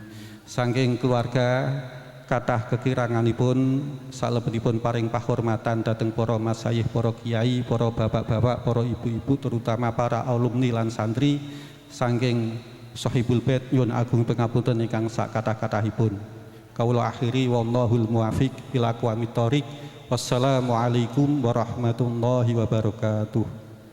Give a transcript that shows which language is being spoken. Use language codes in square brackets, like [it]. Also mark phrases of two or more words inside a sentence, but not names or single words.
[jv] Saking keluarga kathah kekiranganipun salebetipun paring pahormatan dhateng para masayih, para kiai, para bapak-bapak, para ibu-ibu, terutama para alumni lan santri saking Sahibul Bait nyuwun agung pangapunten ingkang sak kathah-kathahipun. Kawula akhiri [ar] والله الموفق إلى أقوم الطريق. والسلام عليكم ورحمة الله وبركاته.